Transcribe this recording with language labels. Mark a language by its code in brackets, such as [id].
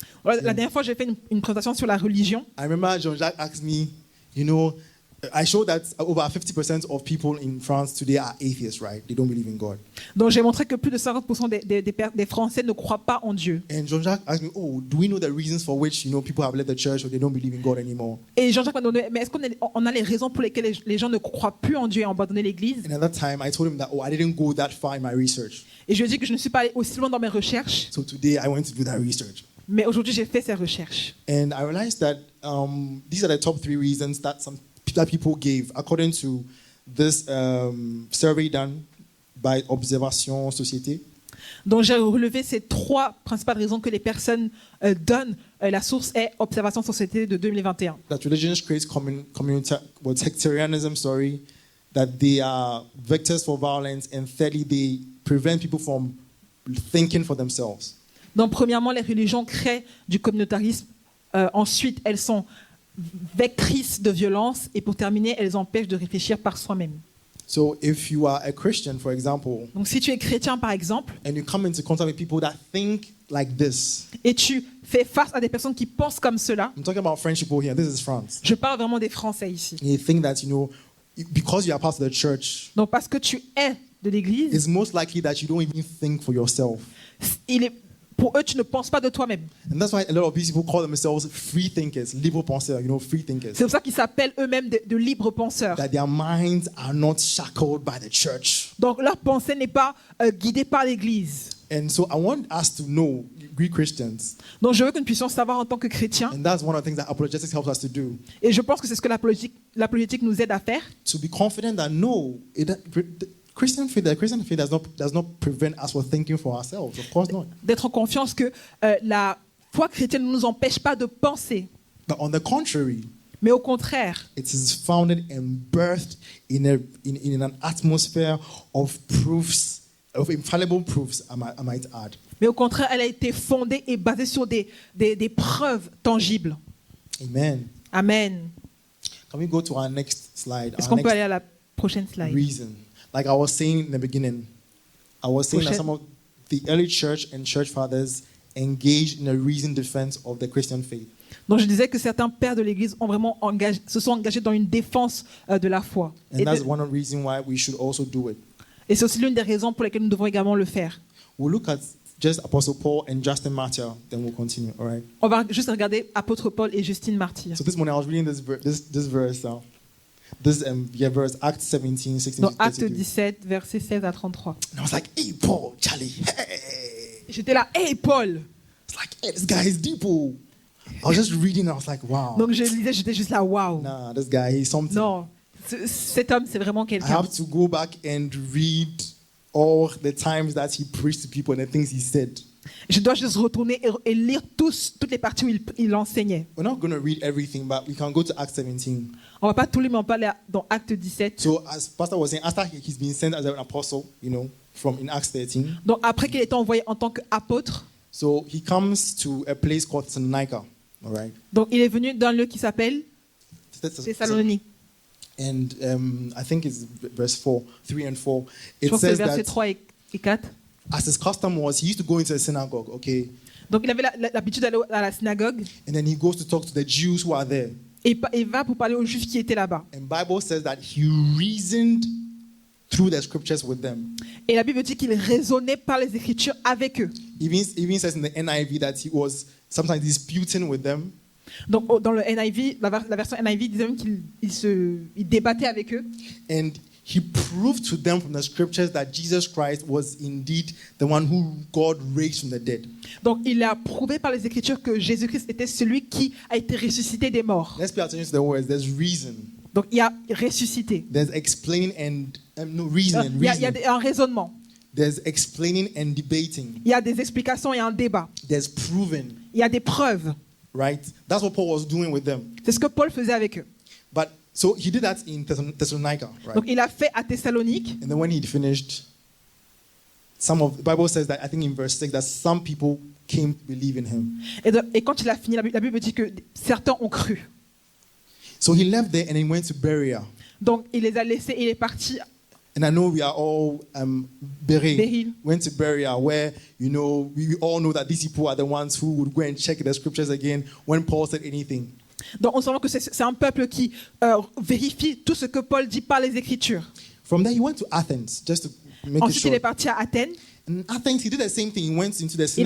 [fr] Voilà, la dernière fois, j'ai fait une présentation sur la religion. [en] I remember Jean-Jacques asked me, you know, I showed that over 50% of people in France today are atheists, right? They don't believe in God. [fr] Donc, j'ai montré que plus de 50% des Français ne croient pas en Dieu. [en] And Jean-Jacques asked me, oh, do we know the reasons for which, you know, people have left the church or they don't believe in God anymore? [fr] Et Jean-Jacques m'a demandé, mais est-ce qu'on a les raisons pour lesquelles les gens ne croient plus en Dieu et ont abandonné l'Église? [en] And at that time, I told him that, oh, I didn't go that far in my research. [fr] Et je lui ai dit que je ne suis pas allé aussi loin dans mes recherches, [en] So today, I went to do that research. [fr] mais aujourd'hui, j'ai fait ces recherches. [en] And I realized that these are the top 3 reasons that people gave according to this survey done by Observation Société. [fr] Donc, j'ai relevé ces 3 principales raisons que les personnes donnent. La source est Observation Société de 2021. [en] That religion creates sectarianism, that they are vectors for violence, and thirdly, they prevent people from thinking for themselves. [fr] Donc, premièrement, les religions créent du communautarisme. Ensuite, elles sont vectrices de violence. Et pour terminer, elles empêchent de réfléchir par soi-même. [en] So if you are a Christian, for example, [fr] Donc, si tu es chrétien, par exemple, [en] and you come into contact with people that think like this, [fr] et tu fais face à des personnes qui pensent comme cela, [en] I'm talking about French people here, this is France. [fr] je parle vraiment des Français ici. [en] You think that, you know, because you are part of the church, [fr] Donc, parce que tu es de l'Église, [en] it's most likely that you don't even think for yourself. [fr] pour eux, tu ne penses pas de toi-même. [en] And that's why a lot of these people call themselves free thinkers, [fr] libre penseurs, [en] you know, free thinkers. [fr] C'est pour ça qu'ils s'appellent eux-mêmes de libres penseurs. [en] That their minds are not shackled by the church. [fr] Donc, leur pensée n'est pas guidée par l'Église. [en] And so I want us to know, Greek Christians, [fr] Donc, je veux que nous puissions savoir en tant que chrétiens, [en] and that's one of the things that apologetics helps us to do, [fr] et je pense que c'est ce que l'apologétique nous aide à faire, [en] to be confident that no, the Christian faith does not prevent us from thinking for ourselves. Of course not. [fr] d'être en confiance que la foi chrétienne ne nous empêche pas de penser, [en] But on the contrary, [fr] mais au contraire, [en] it is founded and birthed in an atmosphere of proofs, of infallible proofs, I might add. [fr] mais au contraire, elle a été fondée et basée sur des preuves tangibles. [en] Amen. [fr] Amen. [en] Can we go to our next slide? [fr] Est-ce [en] Our [fr] qu'on peut [en] next [fr] aller à la prochaine slide? [en] reason. Like I was saying in the beginning, I was saying that [fr] Prochaine. [en] some of the early church and church fathers engaged in a reasoned defense of the Christian faith. [fr] Donc je disais que certains pères de l'Église ont vraiment se sont engagés dans une défense de la foi. [en] And that's one of the reasons why we should also do it. [fr] Et c'est aussi l'une des raisons pour lesquelles nous devons également le faire. [en] We'll look at just Apostle Paul and Justin Martyr, then we'll continue, all right? [fr] On va juste regarder apôtre Paul et Justine Martyr. [en] So this morning I was reading this verse now. Verse, Acts 17, 16 [fr] Dans [en] to [fr] Acte [en] 32. [fr] 17, versets 16 à 33. [en] And I was like, hey, Paul, Charlie, hey. [fr] J'étais là, hey Paul! [en] It's like, hey, this guy is deep. Oh. I was just reading, I was like, wow. [fr] Donc je lisais, j'étais juste là, waouh! [en] Nah, this guy, he's something. [fr] Non, cet homme, c'est vraiment [en] I [fr] quelqu'un. [en] have to go back and read all the times that he preached to people and the things he said. [fr] Je dois juste retourner et lire toutes les parties où il enseignait. [en] We're not going to read everything, but we can go to Acts 17. [fr] On va pas tout lire, mais on peut aller dans Acte 17. [en] So as Pastor was saying, after he's been sent as an apostle, you know, from in Acts 13. [fr] Donc après qu'il ait été envoyé en tant qu'apôtre, [en] So he comes to a place called Thessalonica, all right? [fr] Donc il est venu dans un lieu qui s'appelle Thessalonique. [en] And I think it's verse 4, 3 and 4. [fr] Je [en] It [fr] crois que c'est versets [en] that [fr] 3 et 4. [en] as his custom was, he used to go into a synagogue, okay? [fr] Donc il avait l'habitude d'aller à la synagogue [en] And then he goes to talk to the Jews who are there. [fr] et il va pour parler aux Juifs qui étaient là-bas. [en] And Bible says that he reasoned through the scriptures with them. [fr] Et la Bible dit qu'il raisonnait par les Écritures avec eux. [en] Even says in the NIV that he was sometimes disputing with them. [fr] Donc dans le NIV, la version NIV disait même qu'il débattait avec eux. [en] And he proved to them from the scriptures that Jesus Christ was indeed the one who God raised from the dead. [fr] Donc il a prouvé par les Écritures que Jésus-Christ était celui qui a été ressuscité des morts. [en] Let's pay attention to the words. There's reason. [fr] Donc il a ressuscité. [en] There's explaining and no reasoning. [fr] Il y a un raisonnement. [en] There's explaining and debating. [fr] Il y a des explications et un débat. [en] There's proving. [fr] Il y a des preuves. [en] Right? That's what Paul was doing with them. [fr] C'est ce que Paul faisait avec eux. [en] But so he did that in Thessalonica, right? [fr] Donc il a fait à Thessalonique. [en] And then when he finished, the Bible says that I think in verse 6 that some people came to believe in him. [fr] Et quand il a fini, la Bible dit que certains ont cru. [en] So he left there and he went to Berea. [fr] Donc il les a laissés et il est parti. [en] And I know we are all [fr] Beryl. [en] went to Berea, where we all know that these people are the ones who would go and check the scriptures again when Paul said anything. [fr] Donc on sent que c'est un peuple qui vérifie tout ce que Paul dit par les Écritures. [en] From there he went to Athens, just to make it [fr] Ensuite il [en] short. [fr] est parti à Athènes. [en] In Athens he did the same thing. He went into the